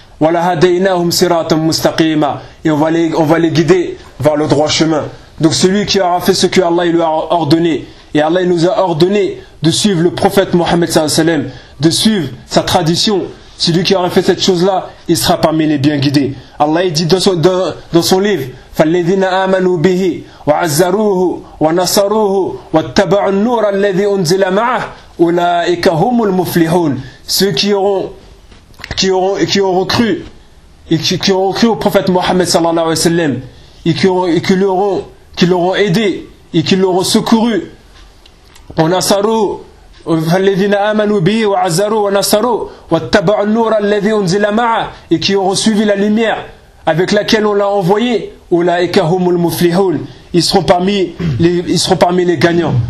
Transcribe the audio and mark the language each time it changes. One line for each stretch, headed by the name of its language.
French: Et on va les guider vers le droit chemin. Donc celui qui aura fait ce que Allah lui a ordonné, et Allah nous a ordonné de suivre le prophète Mohammed sallallahu alayhi wa sallam, de suivre sa tradition, celui qui aura fait cette chose-là, il sera parmi les bien guidés.
Arabic: Allah dit dans son livre, فَالَّذِينَ آمَنُوا بِهِ وَعَزَّرُوهُ وَنَصَرُوهُ وَاتَّبَعُوا النُّورَ الَّذِي أُنْزِلَ مَعَهُ أُولَٰئِكَ هُمُ الْمُفْلِحُونَ.
French: Ceux qui auront cru au prophète Mohammed sallallahu alayhi wa sallam et qui l'auront aidé et qui l'auront secouru,
Arabic: وَنَصَرُوهُ فَالَّذِينَ آمَنُوا بِهِ وَعَزَّرُوا وَنَصَرُوا وَاتَّبَعُوا النُّورَ الَّذِي أُنْزِلَ مَعَهُ,
French: et qui auront suivi la lumière avec laquelle on l'a envoyé,
Arabic: أُولَٰئِكَ هُمُ الْمُفْلِحُونَ,
French: ils seront parmi les gagnants.